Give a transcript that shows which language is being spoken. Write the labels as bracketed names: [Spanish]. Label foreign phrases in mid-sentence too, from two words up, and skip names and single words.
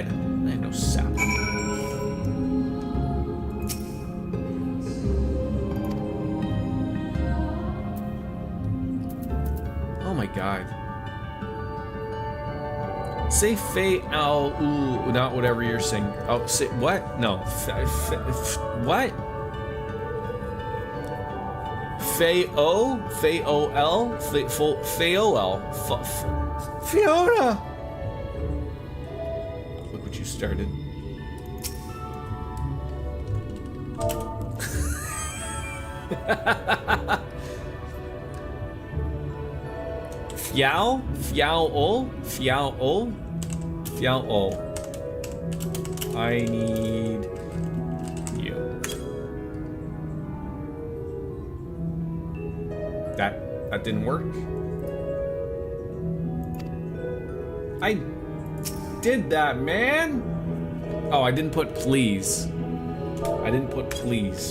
[English] I have no sapling. Oh my god. Say Fei Al Ul, not whatever you're saying. Oh, say what? No. What? Fei-O? Fei-O-L? Fei-O-L? Fiona! Look what you started. Fiao? Fiao-O? Fiao-O? Fiao-O. I need you. That didn't work. I did that, man. Oh, I didn't put please. I didn't put please.